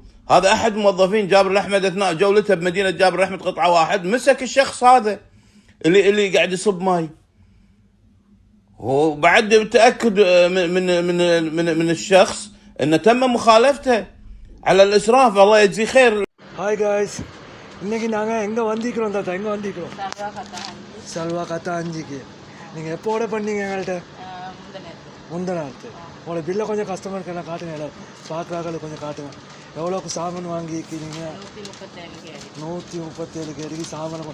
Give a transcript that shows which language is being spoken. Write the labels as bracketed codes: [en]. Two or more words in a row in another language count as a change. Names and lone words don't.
[ar] هذا احد موظفين جابر الاحمد اثناء جولته بمدينه جابر الاحمد قطعه واحد مسك الشخص هذا اللي قاعد يصب ماي. وبعد التاكد من الشخص انه تم مخالفته على الاسراف. الله يجزيه خير. [en] Hi guys, [ta] இன்றைக்கி நாங்கள் எங்கே வந்திக்கிறோம் தாத்தா? எங்கே வந்திக்கிறோம்? சல்வா கத்தா அஞ்சுக்கு. நீங்கள் எப்போ ஆர்டர் பண்ணீங்க எங்கள்கிட்ட? முந்தநாத்து. உங்களோட பில்லை கொஞ்சம் கஸ்டமருக்கு எல்லாம் காட்டுங்க, எல்லாம் பார்க்குறாக்களுக்கு கொஞ்சம் காட்டுங்க. எவ்வளோக்கு சாமான் வாங்கிக்கிறீங்க? 137 கேடிக்கு சாமான்.